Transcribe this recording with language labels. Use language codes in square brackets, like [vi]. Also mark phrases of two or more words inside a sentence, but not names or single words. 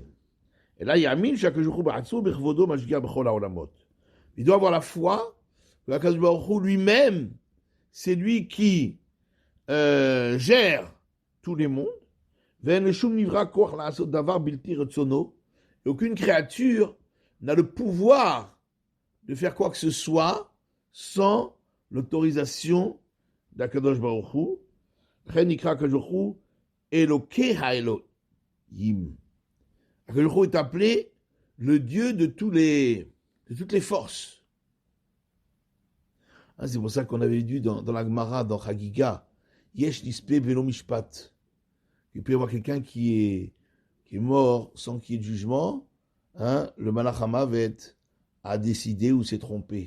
[fr] Et là, il y a Amin, chaque jour, il doit avoir la foi que Akadosh Baruch Hu lui-même, c'est lui qui gère tous les mondes. Et aucune créature n'a le pouvoir de faire quoi que ce soit sans l'autorisation d'Akadosh Baruch Hu. [he] הקדוש ברוך הוא אלוקי האלוהים. [fr] Akadosh Baruch Hu est appelé le Dieu de toutes les forces. C'est pour ça qu'on avait dit dans la Gemara, dans Chagiga, [he] יש נספה בלא משפט. [fr] Il peut y avoir quelqu'un qui est mort sans qu'il y ait de jugement, le [he] מלאך המוות [fr] a décidé ou s'est trompé.